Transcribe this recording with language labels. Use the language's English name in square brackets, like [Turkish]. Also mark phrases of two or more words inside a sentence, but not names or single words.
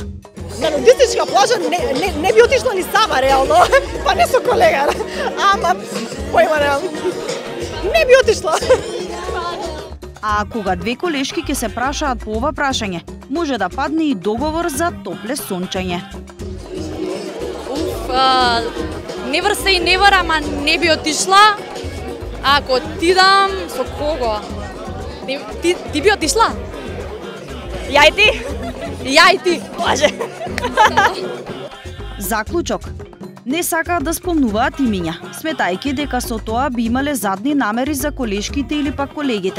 [Macedonian] На нудистичка плажа не би отишла ни сама реално, па не со колега, ама појма реално. Не би отишла. А кога две колешки ќе се прашаат по ова прашање, може да падне и договор за топлес сончање. [English] Never say never, [Macedonian] ама не би отишла. Ако отидам, со кого? Ти би отишла? Ја и ти? Ја и ти. Може. Заклучок. Не сакаат да спомнуваат имиња, сметајќи дека со тоа би имале задни намери за колешките или пак колегите.